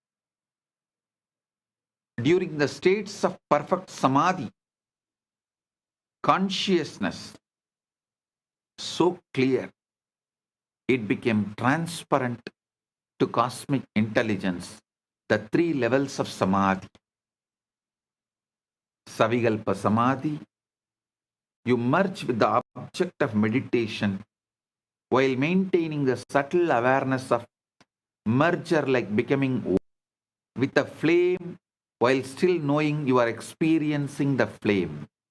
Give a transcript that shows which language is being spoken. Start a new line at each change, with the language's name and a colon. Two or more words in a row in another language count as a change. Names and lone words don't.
English: During the states of perfect samadhi, consciousness so clear it became transparent to cosmic intelligence, the 3 levels of samadhi.
Sanskrit: Savikalpa samadhi,
English: you merge with the object of meditation while maintaining the subtle awareness of merger, like becoming with a flame while still knowing you are experiencing the flame.